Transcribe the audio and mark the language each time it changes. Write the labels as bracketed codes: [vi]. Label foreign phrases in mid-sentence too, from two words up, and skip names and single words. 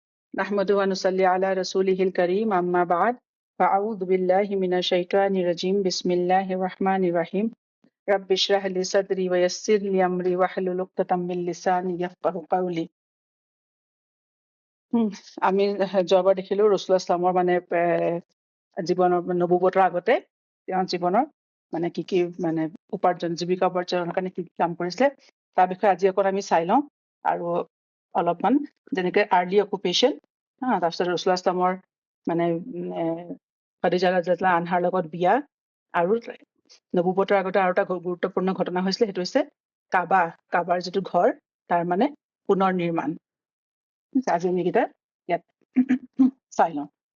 [ar] نحمده ونصلي على رسوله الكريم أما بعد فأعوذ بالله من الشيطان الرجيم بسم الله الرحمن الرحيم رب اشرح لي صدري ويسر لي أمري واحلل عقدة من لساني يفقهوا قولي [as] আমি যোৱাবাৰ দেখিলো ৰসুল ইছলামৰ মানে জীৱনৰ নবুৱতৰ আগতে তেওঁৰ জীৱনৰ মানে কি মানে জীৱিকা উপাৰ্জনৰ কাৰণে কি কাম কৰিছিলে তাৰ বিষয়ে আজি অকণ আমি চাই লওঁ আৰু অলপমান যেনেকে [en] early occupation [as] তাৰপিছত ৰসুল ইছলামৰ মানে খাদিজা [ar] رضي الله عنها [as] লগত বিয়া আৰু নবুৱতৰ আগতে আৰু এটা গুৰুত্বপূৰ্ণ ঘটনা হৈছিলে সেইটো হৈছে কাবাৰ যিটো ঘৰ তাৰ মানে পুনৰ নিৰ্মাণ আজি আমি এইকেইটা ইয়াত চাই লওঁ